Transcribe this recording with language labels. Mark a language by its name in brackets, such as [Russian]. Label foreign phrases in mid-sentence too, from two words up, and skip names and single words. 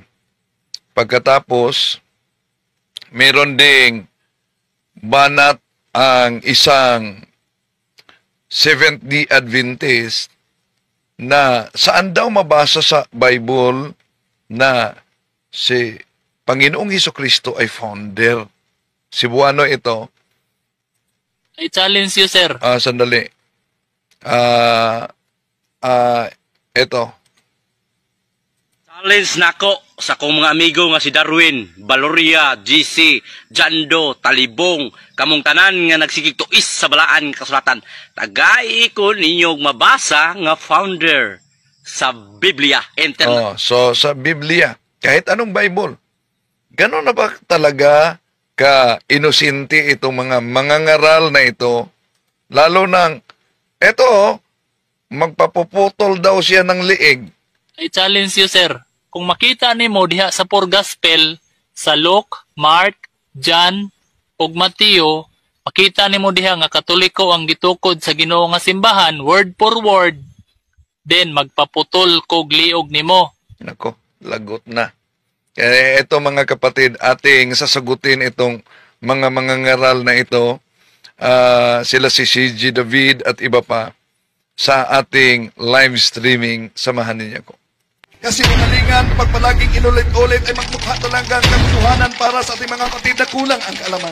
[Filipino] Pagkatapos, meron ding banat ang isang Seventh-day Adventist na saan daw mabasa sa Bible na si Panginoong Hesukristo ay founder. Cebuano ito. [English] I challenge you, sir. [Filipino] Sandali. Ito. [Cebuano] Challenge nako sa kong mga amigo nga si Darwin, Valoria, GC, Jando, Talibong, kamong tanan nga nagsigig tuis sa balaan kasulatan. Tagay ko ninyong mabasa nga founder sa Biblia. [Filipino] So sa Biblia, kahit anong Bible, gano'n na ba talaga ka-inosente itong mga mangangaral na ito? Lalo nang, eto, magpapuputol daw siya ng liig. [English] I challenge you, sir. [Cebuano] Kung makita nimo diha sa [English] four gospel, [Cebuano] sa Luke, Mark, John, ug Mateo, makita nimo diha nga Katoliko ang gitukod sa Ginoo nga simbahan, [English] word for word, [Cebuano] then magpaputol kog liog nimo. [Filipino] Nako, lagot na. Kaya ito mga kapatid, ating sasagutin itong mga mangangaral na ito, sila si CG David at iba pa, sa ating [English] live streaming. [Filipino] Samahan ninyo ko. Kasi umalingan, pag palaging inulit-ulit ay magmukha talagang katotohanan para sa ating mga kapatid na kulang ang kaalaman.